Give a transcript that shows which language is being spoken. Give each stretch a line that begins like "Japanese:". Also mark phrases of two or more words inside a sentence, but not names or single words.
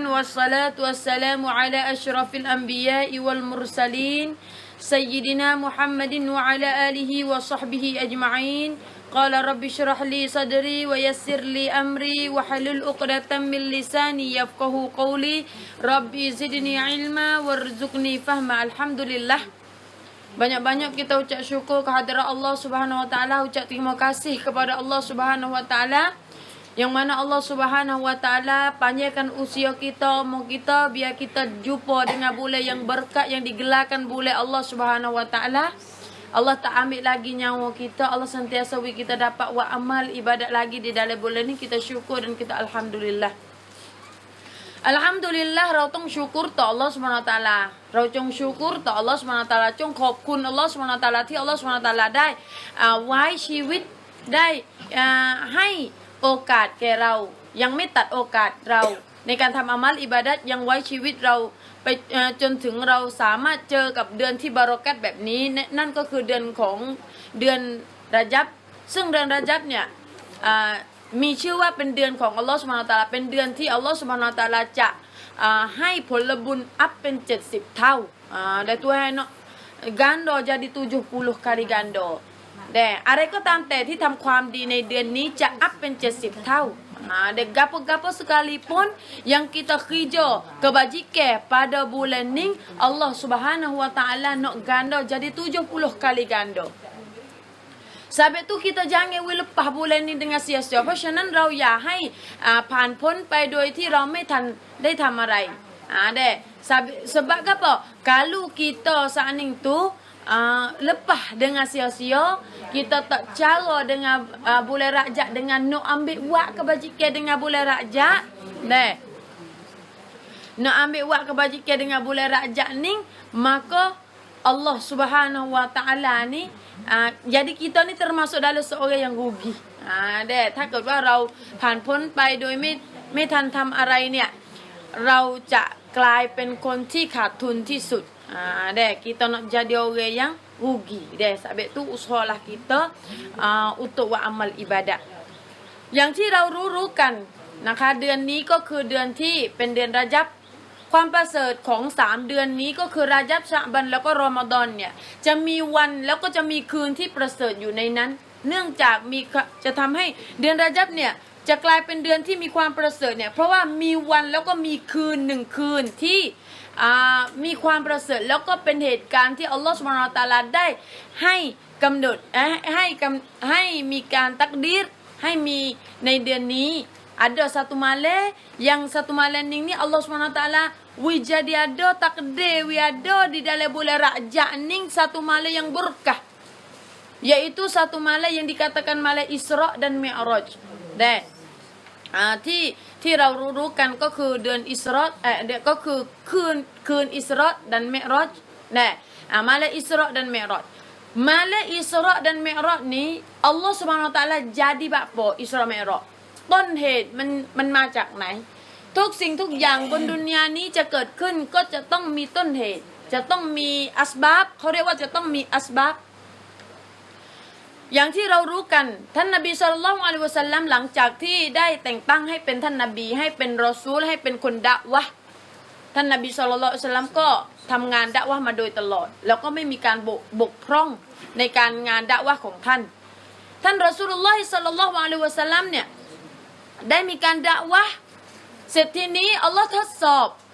Arabic: والصلاة والسلام على أشرف الأنبياء والمرسلين سيدنا محمد وعلى آله وصحبه أجمعين. قال رب اشرح لي صدري ويسر لي أمري واحلل عقدة من لساني يفقهوا قولي. رب زدني علما وارزقني فهما.
Malay: Alhamdulillah, banyak-banyak kita ucap syukur kehadirat
Arabic: الله سبحانه وتعالى,
Malay: ucap terima kasih kepada
Arabic: الله سبحانه وتعالى,
Malay: yang mana
Arabic: الله سبحانه وتعالى
Malay: panjangkan usia kita, umur kita, biar kita jumpa dengan bulan yang berkat yang digelarkan bulan Allah Subhanahu Wa Taala. Allah tak ambil lagi nyawa kita, Allah sentiasa beri kita dapat buat amal ibadat lagi di dalam bulan ni. Kita syukur dan kita alhamdulillah.
Thai: Alhamdulillah เราต้องsyukurต่อ
Arabic: الله سبحانه وتعالى
Thai: เราจงsyukurต่อ
Arabic: الله سبحانه وتعالى
Thai: จงขอบคุณ
Arabic: الله سبحانه وتعالى
Thai: ที่
Arabic: الله سبحانه وتعالى
Thai: ได้ไว้ชีวิตได้ให้โอกาส แก่เรายังไม่ตัดโอกาสเราในการทำอามัลอิบาดัตยังไว้ชีวิตเราไปจนถึงเราสามารถเจอกับเดือนที่บารอ กัตแบบนี้นั่นก็คือเดือนของเดือนระญับซึ่งเดือนระญับเนี่ยมีชื่อว่าเป็นเดือน ของอัลลอฮฺซุบฮานะฮูวะตะอาลาเป็นเดือนที่อัลลอฮฺซุบฮานะฮูวะตะอาลาจะให้ผลบุญอัพเป็น70เท่าได้ตัวให้เนาะ
Malay: ganda jadi 70 kali ganda
Thai: แต่อะไรก็ตามแต่ที่ทำความดีในเดือนนี้จะอัพเป็น70เท่า
Malay: dan gapo-gapo sekalipun yang kita kerja kebajikan pada bulan ni Allah Subhanahu Wa Taala nak ganda jadi 70 kali ganda. Sebab tu kita jangan lepas bulan ni dengan sia-sia.
Thai: เพราะฉะนั้นเราอย่าให้ผ่านพ้นไปโดยที่เราไม่ทันได้ทำอะไร
Malay: sebab apa? Kalau kita saat ni tu lepas dengan sia-sia, kita tak cara dengan bulan Rajab dengan nak ambil buat kebajikan dengan bulan Rajab, nak ambil buat kebajikan dengan bulan Rajab ni, maka
Arabic: الله سبحانه وتعالى
Malay: ni jadi kita ni termasuk dalam seorang yang rugi.
Thai: ถ้าเกิดว่าเราผ่านพ้นไปโดยไม่ทันทำอะไรเนี่ยเราจะกลายเป็นคนที่ขาดทุนที่สุด.
Malay: Kita nak jadi orang yang rugi. Sebab tu usahalah kita untuk buat amal ibadat.
Thai: อย่างที่เรารู้กันนะคะเดือนนี้ก็คือเดือนที่เป็นเดือนระญับความประเสริฐของ3เดือนนี้ก็คือระญับชะบันแล้วก็รอมฎอนเนี่ยจะมีวัน แล้วก็จะมีคืนที่ประเสริฐอยู่ในนั้นเนื่องจากจะทำให้เดือนระญับเนี่ยจะกลายเป็นเดือนที่มีความประเสริฐ เนี่ยเพราะว่ามีวันแล้วก็มีคืน1คืนที่มีความประเสริฐแล้วก็เป็นเหตุการณ์ที่อัลลอฮฺซุบฮานะฮูวะตะอาลาได้ให้กำหนดให้มีการตักดีรให้มีในเดือนนี้
Malay: ada satu malam yang satu malam ni
Arabic: الله سبحانه وتعالى
Malay: wi jadi ada takdir wi ada di dalam bulan Rajab ni satu malam yang berkah, yaitu satu malam yang dikatakan malam Isra dan Mi'raj.
Thai: ที่เรารู้กันก็คือเดือนอิสราก็คือคืนอิสรา
Malay: dan Mi'raj. Malam Isra dan Mi'raj. Malam Isra dan Mi'raj ni
Arabic: الله سبحانه وتعالى
Malay: jadi apa Isra Mi'raj?
Thai: ต้นเหตุมันมาจากไหนทุกสิ่งทุกอย่างบนดุนยานี้จะเกิดขึ้นก็จะต้องมีต้นเหตุจะต้องมีอัสบับเขาเรียกว่าจะต้องมีอัสบับ อย่างที่เรารู้กันท่านนบีศ็อลลัลลอฮุอะลัยฮิวะซัลลัมหลังจากที่ได้แต่งตั้งให้เป็นท่านนบีให้เป็นรอซูลให้เป็นคนดะวะห์ท่านนบีศ็อลลัลลอฮุอะลัยฮิวะซัลลัมก็ทำงานดะวะห์มาโดยตลอดแล้วก็ไม่มีการบกพร่องในการงานดะวะห์ของท่านรอซูลุลลอฮิศ็อลลัลลอฮุอะลัยฮิวะซัลลัมเนี่ยได้มีการดะวะห์เสร็จทีนี้อัลลอฮ์ทดสอบ